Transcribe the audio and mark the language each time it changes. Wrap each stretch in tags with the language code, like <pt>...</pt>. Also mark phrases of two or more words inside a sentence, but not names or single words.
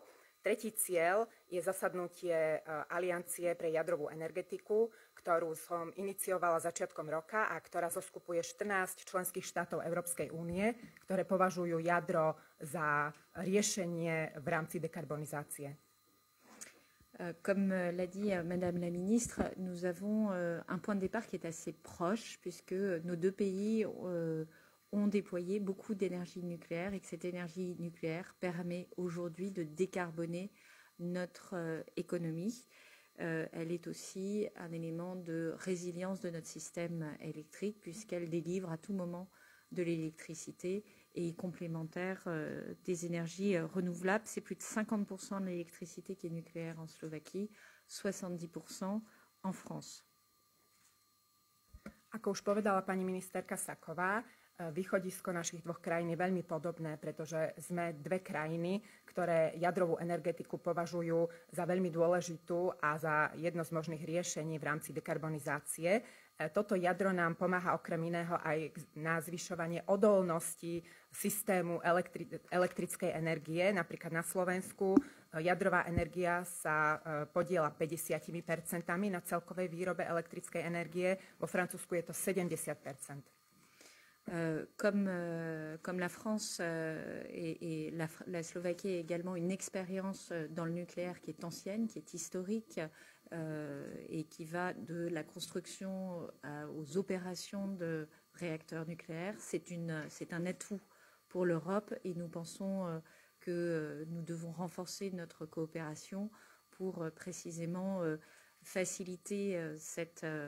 <sk>Tretí cieľ je zasadnutie Aliancie pre jadrovú energetiku, ktorú som iniciovala začiatkom roka a ktorá zoskupuje 14 členských štátov Európskej únie, ktoré považujú jadro za riešenie v rámci dekarbonizácie.</sk> <fr>Comme l'a dit Madame la Ministre, nous avons un point de départ qui est assez proche puisque nos deux pays ont déployé beaucoup d'énergie nucléaire et que cette énergie nucléaire permet aujourd'hui de décarboner notre économie. Elle est aussi un élément de résilience de notre système électrique puisqu'elle délivre à tout moment de l'électricité et complémentaire des énergies renouvelables. C'est plus de 50% de l'électricité qui est nucléaire en Slovaquie, 70% en France.</fr> <sk>Ako už povedala pani ministerka Saková, východisko našich dvoch krajín je veľmi podobné, pretože sme dve krajiny, ktoré jadrovú energetiku považujú za veľmi dôležitú a za jedno z možných riešení v rámci dekarbonizácie. Toto jadro nám pomáha okrem iného aj na zvyšovanie odolnosti systému elektrickej energie. Napríklad na Slovensku jadrová energia sa podieľa 50% na celkovej výrobe elektrickej energie, vo Francúzsku je to 70%.</sk> <fr>Comme la France et la Slovaquie a également une expérience dans le nucléaire qui est ancienne, qui est historique et qui va de la construction aux opérations de réacteurs nucléaires, c'est un atout pour l'Europe et nous pensons que nous devons renforcer notre coopération pour précisément faciliter cette</fr>